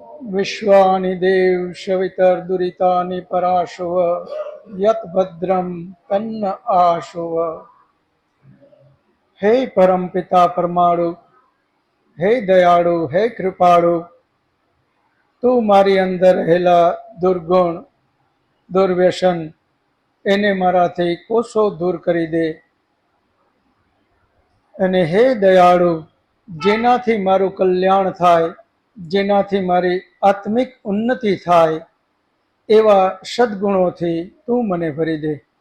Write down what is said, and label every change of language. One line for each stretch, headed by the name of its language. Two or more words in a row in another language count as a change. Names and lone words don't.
Sanskrit: विश्वानि देव शवितर्दुरितानि पराशुव यत् भद्रं तन्न आशुव।
Gujarati: હે પરમ પિતા પરમાણુ, હે દયાળુ, હે કૃપાળુ, તું મારી અંદર રહેલા દુર્ગુણ દુર્વ્યસન એને મારાથી કોસો દૂર કરી દે. અને હે દયાળુ, જેનાથી મારું કલ્યાણ થાય, જેનાથી મારી આત્મિક ઉન્નતિ થાય એવા સદગુણોથી તું મને ભરી દે.